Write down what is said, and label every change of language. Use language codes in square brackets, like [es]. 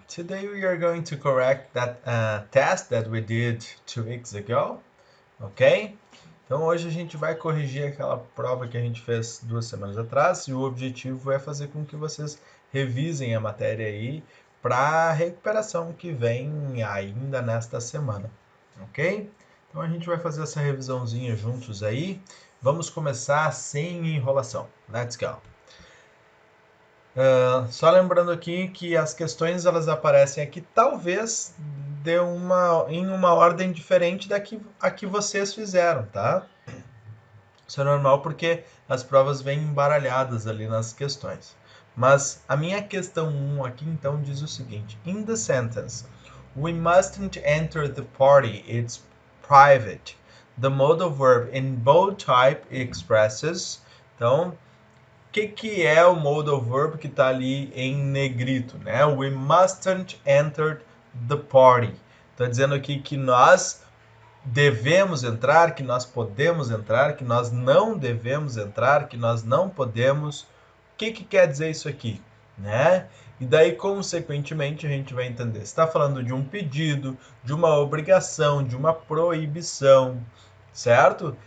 [en] Today we are going to correct that test that we did 2 weeks ago, ok? [pt] Então hoje a gente vai corrigir aquela prova que a gente fez 2 semanas atrás e o objetivo é fazer com que vocês revisem a matéria aí para a recuperação que vem ainda nesta semana, ok? Então a gente vai fazer essa revisãozinha juntos aí. Vamos começar sem enrolação. [en] Let's go! [pt] Só lembrando aqui que as questões elas aparecem aqui talvez em uma ordem diferente da que vocês fizeram, tá? Isso é normal porque as provas vêm embaralhadas ali nas questões. Mas a minha questão 1 aqui então diz o seguinte: [en] In the sentence, we mustn't enter the party, it's private. The modal verb in bold type expresses. [pt] Então, o que é o modal verb que está ali em negrito, né? [en] We mustn't enter the party. [pt] Está dizendo aqui que nós devemos entrar, que nós podemos entrar, que nós não devemos entrar, que nós não podemos. O que quer dizer isso aqui, né? E daí, consequentemente, a gente vai entender. Está falando de um pedido, de uma obrigação, de uma proibição, certo?